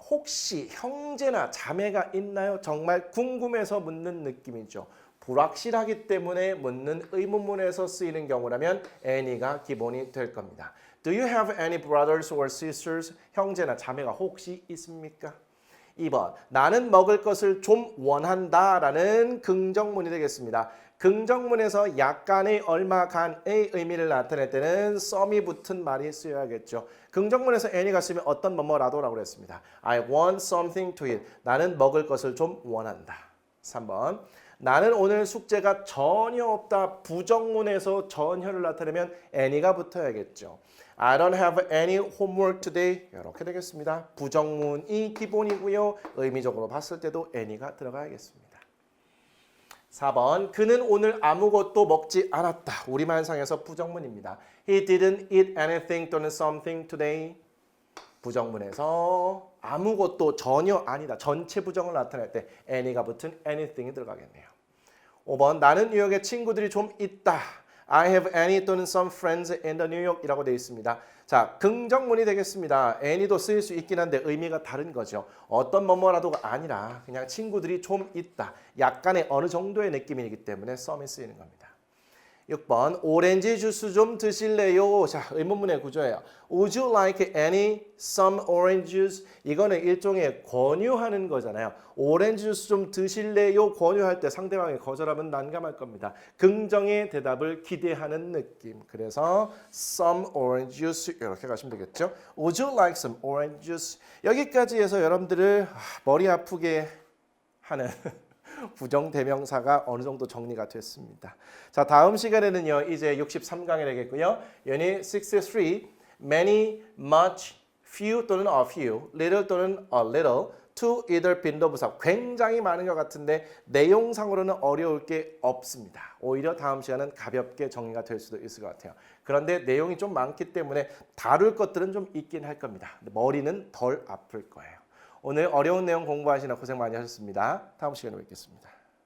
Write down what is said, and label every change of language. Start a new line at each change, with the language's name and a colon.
Korean: 혹시 형제나 자매가 있나요? 정말 궁금해서 묻는 느낌이죠. 불확실하기 때문에 묻는 의문문에서 쓰이는 경우라면 any가 기본이 될 겁니다.
English: Do you have any brothers or sisters?
Korean: 형제나 자매가 혹시 있습니까? 2번. 나는 먹을 것을 좀 원한다 라는 긍정문이 되겠습니다. 긍정문에서 약간의 얼마 간의 의미를 나타낼 때는 some이 붙은 말이 쓰여야겠죠. 긍정문에서 any가 쓰면 어떤 뭐뭐라도라고 그랬습니다.
English: I want something to eat.
Korean: 나는 먹을 것을 좀 원한다. 3번. 나는 오늘 숙제가 전혀 없다. 부정문에서 전혀를 나타내면 any가 붙어야겠죠.
English: I don't have any homework today.
Korean: 이렇게 되겠습니다. 부정문이 기본이고요. 의미적으로 봤을 때도 any가 들어가야겠습니다. 4번. 그는 오늘 아무것도 먹지 않았다. 우리말상에서 부정문입니다.
English: He didn't eat anything
Korean: 또는
English: something today.
Korean: 부정문에서 아무것도 전혀 아니다. 전체 부정을 나타낼 때 any가 붙은 anything이 들어가겠네요. 5번. 나는 뉴욕에 친구들이 좀 있다.
English: I have any 또는 some friends in the New York
Korean: 이라고 되어 있습니다. 자, 긍정문이 되겠습니다. any도 쓰일 수 있긴 한데 의미가 다른 거죠. 어떤 뭐뭐라도가 아니라 그냥 친구들이 좀 있다. 약간의 어느 정도의 느낌이기 때문에 some이 쓰이는 겁니다. 6번. 오렌지 주스 좀 드실래요? 자, 의문문의 구조예요.
English: Would you like some orange juice?
Korean: 이거는 일종의 권유하는 거잖아요. 오렌지 주스 좀 드실래요? 권유할 때 상대방이 거절하면 난감할 겁니다. 긍정의 대답을 기대하는 느낌. 그래서 some orange juice 이렇게 가시면 되겠죠.
English: Would you like some orange juice?
Korean: 여기까지 해서 여러분들을 머리 아프게 하는 부정대명사가 어느 정도 정리가 됐습니다. 자, 다음 시간에는요. 이제 63강이 되겠고요.
English: Unit 63, many, much, few 또는 a few, little 또는 a little, to either 빈도부사.
Korean: 굉장히 많은 것 같은데 내용상으로는 어려울 게 없습니다. 오히려 다음 시간은 가볍게 정리가 될 수도 있을 것 같아요. 그런데 내용이 좀 많기 때문에 다룰 것들은 좀 있긴 할 겁니다. 머리는 덜 아플 거예요. 오늘 어려운 내용 공부하시느라 고생 많이 하셨습니다. 다음 시간에 뵙겠습니다.